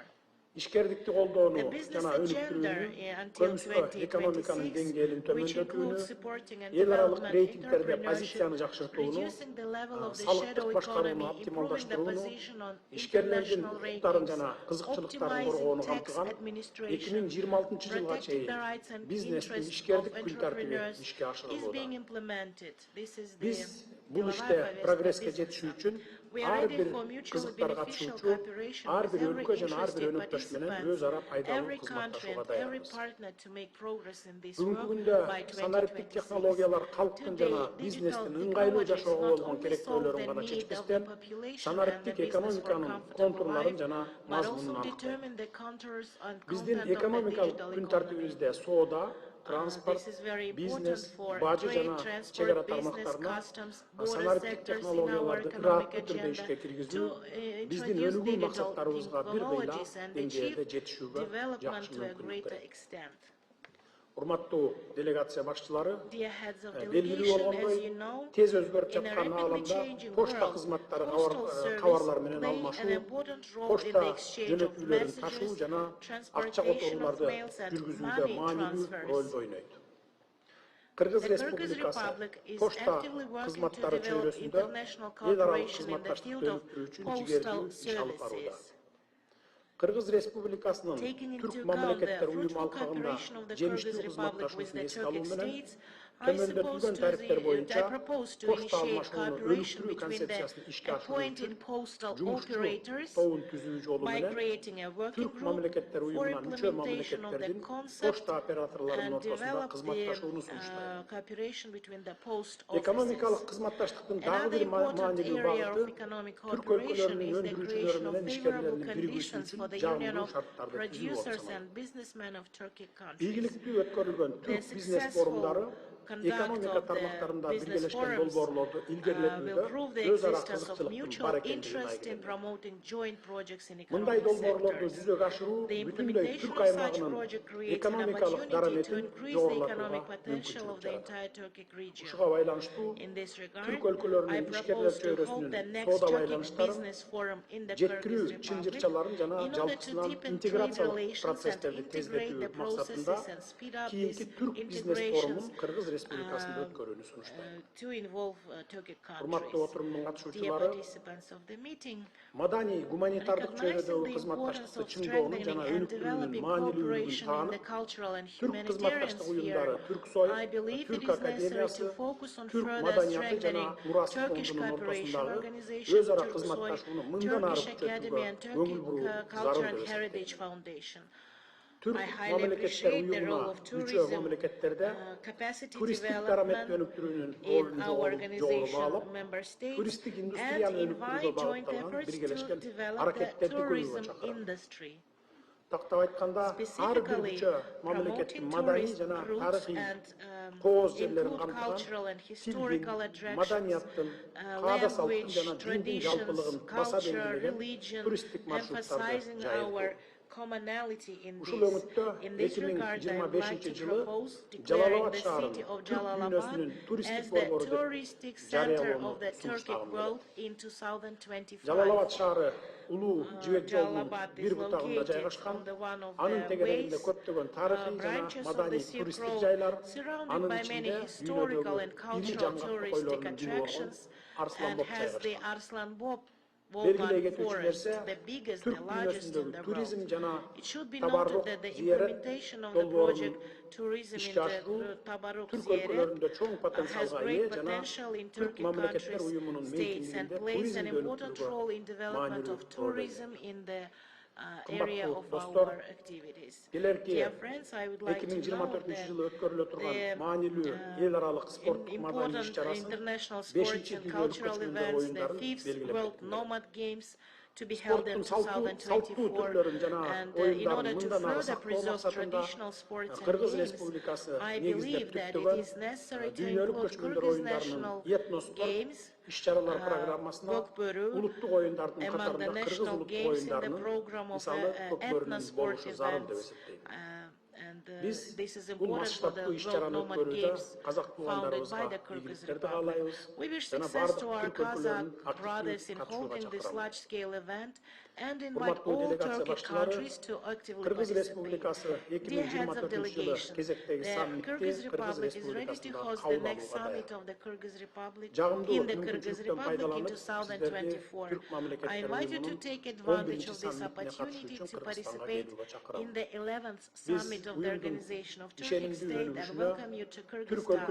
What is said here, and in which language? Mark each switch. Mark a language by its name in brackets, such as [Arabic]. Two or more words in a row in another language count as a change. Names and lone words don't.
[Kyrgyz] Ишкердикти колдоону жана өнүктүрүүнү, көмүскө экономиканын деңгээлин төмөндөтүүнү, эл аралык рейтингтерде позицияны жакшыртууну, салыктык башкарууну оптималдаштырууну, ишкерлердин укуктарын жана кызыкчылыктарын коргоону камтыган 2026 жылга чейин бизнестин ишкердик күн тартиби ишке ашырылууда. Биз бул иште прогресске жетишүү үчүн [English] We are ready for mutually beneficial cooperation with every interested participant, every country and every partner to make progress in this work by 2026. Today, digital technologies not only solve the need of the population and the business for comfortable life, but also determine the contours and content of the digital economy. This is very important for trade, transport, business, customs, border sectors in our economic agenda to introduce digital technologies and achieve development to a greater extent. [Kyrgyz] Урматтуу делегация башчылары, [English] Dear heads of [Kyrgyz] белгилүү [English] delegation, as [Kyrgyz] болгондой, [English] you know, [Kyrgyz] тез өзгөрүп [English] in a [Kyrgyz] жаткан [English] rapidly [Kyrgyz] ааламда [English] changing [Kyrgyz] почта [English] world, [Kyrgyz] кызматтары [English] postal [Kyrgyz] кабарлар [English] service [Kyrgyz] менен [English] play an [Kyrgyz] алмашуу, [English] important role in [Kyrgyz] почта [English] the exchange of [Kyrgyz] жөнөтүүлөрүн ташуу [English] messages, [Kyrgyz] жана акча [English] transportation of [Kyrgyz] которууларды [English] mails and [Kyrgyz] жүргүзүүдө [English] money [Kyrgyz] маанилүү [English] transfers. [Kyrgyz] ролду ойнойт. Кыргыз [English] The Kyrgyz [Kyrgyz] Республикасы [English] Republic is [Kyrgyz] почта [English] actively working to [Kyrgyz] кызматтары [English] develop [Kyrgyz] чөйрөсүндө [English] international [Kyrgyz] эл аралык [English] cooperation in the [Kyrgyz] кызматташтыкты [English] field of [Kyrgyz] өнүктүрүү үчүн [English] postal [Kyrgyz] жигердүү иш алып барууда. [English] services. [Kyrgyz] Кыргыз Республикасынын [English] Taking [Kyrgyz] түрк [English] into account the [Kyrgyz] мамлекеттер уюму [English] fruitful [Kyrgyz] алкагында [English] cooperation of the [Kyrgyz] жемиштүү [English] Kyrgyz Republic with [Kyrgyz] кызматташууну [English] the [Kyrgyz] эске алуу [English] Turkic [Kyrgyz] менен [English] states, I [Kyrgyz] боюнча [English] propose to [Kyrgyz] почта [English] initiate [Kyrgyz] алмашууну [English] cooperation [Kyrgyz] өнүктүрүү [English] between the [Kyrgyz] концепциясын ишке ашыруу [English] appointed [Kyrgyz] үчүн [English] postal [Kyrgyz] жумушчу [English] operators [Kyrgyz] тобун түзүү жолу [English] by [Kyrgyz] менен [English] creating a working [Kyrgyz] түрк [English] group [Kyrgyz] мамлекеттер [English] for [Kyrgyz] уюмуна мүчө [English] implementation of the [Kyrgyz] мамлекеттердин [English] concept [Kyrgyz] почта операторлорунун [English] and [Kyrgyz] ортосунда [English] develop [Kyrgyz] кызматташууну [English] the [Kyrgyz] сунуштайт. [English] cooperation between the post [Kyrgyz] Экономикалык [English] offices. [Kyrgyz] кызматташтыктын дагы [English] Another [Kyrgyz] бир [English] important [Kyrgyz] маанилүү [English] area [Kyrgyz] багыты [English] of economic [Kyrgyz] түрк [English] cooperation [Kyrgyz] өлкөлөрүнүн [English] is the [Kyrgyz] өндүрүүчүлөрү [English] creation of [Kyrgyz] менен [English] favorable [Kyrgyz] ишкерлеринин биригүүсү [English] conditions for [Kyrgyz] үчүн [English] the union [Kyrgyz] жагымдуу [English] of [Kyrgyz] шарттарды түзүү болуп [English] producers [Kyrgyz] саналат. [English] and businessmen of Turkic countries. [Kyrgyz] Ийгиликтүү өткөрүлгөн [English] The [Kyrgyz] түрк бизнес [English] successful [Kyrgyz] форумдары [English] conduct [Kyrgyz] экономика [English] of the [Kyrgyz] тармактарында [English] business [Kyrgyz] биргелешкен [English] forums [Kyrgyz] долбоорлорду [English] will [Kyrgyz] илгерилетүүдө [English] prove the [Kyrgyz] өз ара [English] existence of [Kyrgyz] кызыкчылыктын [English] mutual [Kyrgyz] бар экендигин [English] interest in [Kyrgyz] айгилет. [English] promoting joint projects in [Kyrgyz] Мындай [English] economic [Kyrgyz] долбоорлорду [English] sectors. [Kyrgyz] жүзөгө ашыруу [English] The [Kyrgyz] бүтүндөй [English] implementation [Kyrgyz] түрк [English] of such [Kyrgyz] аймагынын [English] project creates an [Kyrgyz] экономикалык [English] opportunity to [Kyrgyz] дараметин [English] increase the [Kyrgyz] жогорулатууга [English] economic potential of [Kyrgyz] мүмкүнчүлүк [English] the [Kyrgyz] жаратат. [English] entire Turkic region. [Kyrgyz] Ушуга байланыштуу [English] In this regard, [Kyrgyz] түрк [English] I [Kyrgyz] өлкөлөрүнүн ишкерлер [English] propose to hold the [Kyrgyz] чөйрөсүнүн [English] next [Kyrgyz] соода [English] Turkic [Kyrgyz] байланыштарын [English] business forum in the [Kyrgyz] жеткирүү [English] Kyrgyz Republic [Kyrgyz] чынжырчаларын жана [English] in order to [Kyrgyz] жалпысынан [English] deepen trade [Kyrgyz] интеграциялык [English] relations and [Kyrgyz] процесстерди [English] integrate the [Kyrgyz] тездетүү максатында [English] processes and speed up [Kyrgyz] кийинки [English] these [Kyrgyz] түрк бизнес [English] integrations [Kyrgyz] форумун Кыргыз Республикасында өткөрүүнү сунуштайт. [English] to involve Turkic [Kyrgyz] Урматтуу [English] countries. [Kyrgyz] отурумдун [English] Dear [Kyrgyz] катышуучулары, [English] participants of the meeting, [Kyrgyz] маданий гуманитардык [English] recognizing [Kyrgyz] чөйрөдөгү [English] the importance [Kyrgyz] кызматташтыкты [English] of [Kyrgyz] чыңдоонун [English] strengthening [Kyrgyz] жана [English] and [Kyrgyz] өнүктүрүүнүн [English] developing [Kyrgyz] маанилүүлүгүн [English] cooperation in the [Kyrgyz] таанып, [English] cultural and [Kyrgyz] түрк [English] humanitarian [Kyrgyz] кызматташтык [English] sphere, [Kyrgyz] уюмдары Түрксой, [English] I believe it [Kyrgyz] Түрк [English] is necessary [Kyrgyz] академиясы, [English] to focus on [Kyrgyz] түрк [English] further [Kyrgyz] маданияты жана [English] strengthening [Kyrgyz] мурас [English] Turkish [Kyrgyz] фондунун [English] cooperation [Kyrgyz] ортосундагы [English] organization, [Kyrgyz] өз ара [English] Turksoy, [Kyrgyz] кызматташууну мындан ары [English] Turkish Academy [Kyrgyz] күчөтүүгө [English] and [Kyrgyz] көңүл буруу [English] Turkic Culture [Kyrgyz] зарыл [English] and [Kyrgyz] деп [English] Heritage [Kyrgyz] эсептейм. [English] Foundation. [Kyrgyz] Түрк [English] I highly [Kyrgyz] мамлекеттер [English] appreciate the [Kyrgyz] уюмуна [English] role of [Kyrgyz] мүчө [English] tourism, [Kyrgyz] мамлекеттерде [English] capacity [Kyrgyz] туристтик дарамет [English] development [Kyrgyz] өнүктүрүүнүн [English] in [Kyrgyz] ролун [English] our [Kyrgyz] жогору [English] organization [Kyrgyz] баалап, [English] member states [Kyrgyz] туристтик [English] and [Kyrgyz] индустрияны өнүктүрүүгө [English] invite joint [Kyrgyz] багытталган [English] efforts to [Kyrgyz] биргелешкен [English] develop the [Kyrgyz] аракеттерди көрүүгө [English] tourism [Kyrgyz] чакырам. [English] industry. [Kyrgyz] Тактап айтканда, ар бир [English] Specifically, [Kyrgyz] мүчө мамлекеттин [English] promoting [Kyrgyz] маданий [English] tourist [Kyrgyz] жана [English] routes [Kyrgyz] тарыхый [English] and [Kyrgyz] кооз жерлерин [English] include [Kyrgyz] камтыган [English] cultural and [Kyrgyz] тилдин, [English] historical attractions, [Kyrgyz] маданияттын, каада салттын [English] language, [Kyrgyz] жана диндин [English] traditions, [Kyrgyz] жалпылыгын баса [English] culture, [Kyrgyz] белгилеген [English] religion, [Kyrgyz] туристтик маршруттарды [English] emphasizing [Kyrgyz] жайылтуу. [English] our commonality in [Kyrgyz] Ушул [English] this. [Kyrgyz] өңүттө [English] In this regard, I would like [Kyrgyz] 2025 [English] to [Kyrgyz] жылы [English] propose declaring [Kyrgyz] Жалалабад [English] the [Kyrgyz] шаарын [English] city of [Kyrgyz] түрк [English] Jalalabad [Kyrgyz] дүйнөсүнүн туристтик [English] as the [Kyrgyz] борбору деп [English] touristic center [Kyrgyz] жарыялоону [English] of the Turkic [Kyrgyz] сунуштагым [English] world [Kyrgyz] келет. [English] in 2025. [Kyrgyz] Жалалабад шаары улуу жибек жолунун [English] Jalalabad [Kyrgyz] бир [English] is [Kyrgyz] бутагында [English] located [Kyrgyz] жайгашкан. [English] on the one of [Kyrgyz] Анын [English] the [Kyrgyz] тегерегинде [English] ways, [Kyrgyz] көптөгөн тарыхый жана [English] branches of [Kyrgyz] маданий [English] the Silk [Kyrgyz] туристтик [English] Road, [Kyrgyz] жайлар, [English] surrounded [Kyrgyz] анын [English] by many [Kyrgyz] ичинде [English] historical [Kyrgyz] дүйнөдөгү [English] and [Kyrgyz] ири [English] cultural [Kyrgyz] жаңгактуу [English] touristic [Kyrgyz] койлордун бири болгон [English] attractions, [Kyrgyz] Арслан [English] and [Kyrgyz] Боб [English] has the [Kyrgyz] жайгашкан. [English] Arslan [Kyrgyz] Белгилей [English] Boban [Kyrgyz] кетүүчү [English] forest, [Kyrgyz] нерсе, [English] the biggest [Kyrgyz] түрк [English] and largest in [Kyrgyz] дүйнөсүндөгү [English] the [Kyrgyz] туризм [English] world. [Kyrgyz] жана [English] It should be [Kyrgyz] табаррук [English] noted that the [Kyrgyz] зиярет [English] implementation of the [Kyrgyz] долбоорунун [English] project tourism in [Kyrgyz] ишке ашыруу [English] the Tabarruk [Kyrgyz] түрк [English] Ziyaret [Kyrgyz] өлкөлөрүндө чоң [English] has [Kyrgyz] потенциалга ээ [English] great [Kyrgyz] жана [English] potential in [Kyrgyz] түрк [English] Turkic [Kyrgyz] мамлекеттер [English] countries, [Kyrgyz] уюмунун [English] states, and [Kyrgyz] мейкиндигинде [English] plays an [Kyrgyz] туризмди [English] important role in [Kyrgyz] өнүктүрүүгө [English] development of [Kyrgyz] маанилүү роль [English] tourism [Kyrgyz] ойнойт. [English] in the area [Kyrgyz] Кымбаттуу [English] of [Kyrgyz] достор, [English] our activities. [Kyrgyz] келерки [English] Dear friends, I would like to know [Kyrgyz] 2024-жылы өткөрүлө турган [English] the [Kyrgyz] маанилүү эл аралык спорттук маданий иш [English] important [Kyrgyz] чарасын [English] international sports [Kyrgyz] 5-чи [English] and [Kyrgyz] дүйнөлүк [English] cultural [Kyrgyz] көчкүндөр [English] events, the [Kyrgyz] оюндарын [English] 5th [Kyrgyz] белгилеп [English] World [Kyrgyz] бекитилет. [English] Nomad Games, to be held in [Kyrgyz] Спорттун салттуу [English] 2024. [Kyrgyz] түрлөрүн жана [English] And in [Kyrgyz] оюндарын [English] order to [Kyrgyz] мындан ары [English] further [Kyrgyz] сактоо [English] preserve [Kyrgyz] максатында [English] traditional sports and [Kyrgyz] Кыргыз [English] games, [Kyrgyz] Республикасы [English] I [Kyrgyz] негиздеп [English] believe that it [Kyrgyz] түптөгөн [English] is necessary to [Kyrgyz] дүйнөлүк [English] include [Kyrgyz] көчкүндөр [English] Kyrgyz [Kyrgyz] оюндарынын [English] national [Kyrgyz] этностор [English] games [Kyrgyz] иш-чаралар программасына [English] Gökbörü [Kyrgyz] улуттук оюндардын [English] among the [Kyrgyz] катарында Кыргыз [English] national [Kyrgyz] улуттук [English] games in the [Kyrgyz] оюндарынын [English] program of [Kyrgyz] мисалы көкбөрүнүн [English] ethno-sport [Kyrgyz] болушу зарыл деп [English] events. [Kyrgyz] эсептейм. [English] And [Kyrgyz] Биз [English] this is [Kyrgyz] бул [English] important for the [Kyrgyz] масштабтуу [English] World [Kyrgyz] иш-чараны [English] Nomad [Kyrgyz] өткөрүүдө [English] Games [Kyrgyz] казак [English] founded by [Kyrgyz] туугандарыбызга [English] the Kyrgyz [Kyrgyz] ийгиликтерди [English] Republic. [Kyrgyz] каалайбыз [English] We wish [Kyrgyz] жана [English] success [Kyrgyz] бардык [English] to our [Kyrgyz] түрк өлкөлөрүнүн [English] Kazakh brothers in [Kyrgyz] активдүү катышууга [English] holding this [Kyrgyz] чакырабыз. [English] large-scale event and invite all Turkic countries to actively [Kyrgyz] Kırgız [English] participate. [Kyrgyz] Respublikası [English] Dear heads of [Kyrgyz] 2024 yılı [English] delegation, [Kyrgyz] kezekteki [English] the [Kyrgyz] sammitte [English] Kyrgyz Republic is ready to host the next summit of the Kyrgyz Republic in the Kyrgyz Republic in 2024. I invite you to take advantage of this opportunity to participate in the 11th summit of the Organization of Turkic State and welcome you to Kyrgyzstan.